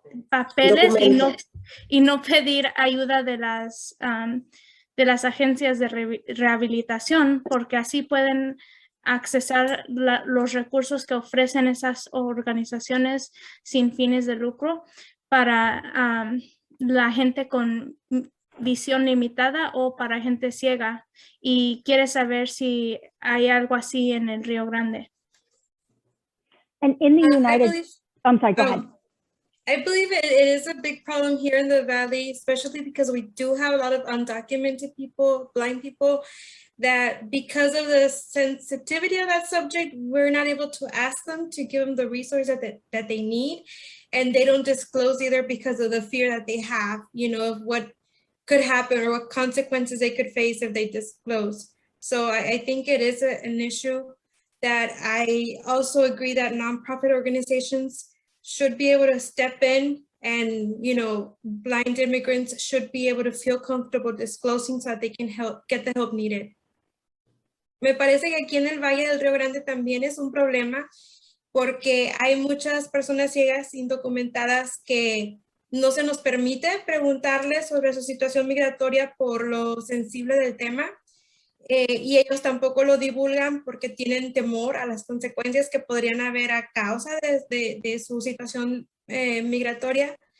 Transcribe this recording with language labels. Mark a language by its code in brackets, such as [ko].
[es] papeles y no pedir ayuda de las agencias de rehabilitación, porque así pueden accesar los recursos que ofrecen esas organizaciones sin fines de lucro para la gente con visión limitada o para gente ciega. Y quiere saber si hay algo así en el Rio Grande. [en] And in the United, I'm sorry, go ahead. I believe it is a big problem here in the Valley, especially because we do have a lot of undocumented people, blind people, that because of the sensitivity of that subject, we're not able to ask them to give them the resources that they need. And they don't disclose either because of the fear that they have, you know, of what could happen or what consequences they could face if they disclose. So I think it is an issue that I also agree that nonprofit organizations should be able to step in, and, you know, blind immigrants should be able to feel comfortable disclosing so that they can get the help needed. [es] Me parece que aquí en el Valle del Rio Grande también es un problema porque hay muchas personas ciegas indocumentadas que no se nos permite preguntarles sobre su situación migratoria por lo sensible del tema. Y ellos tampoco lo divulgan porque tienen temor a las consecuencias que podrían haber a causa de su situación migratoria.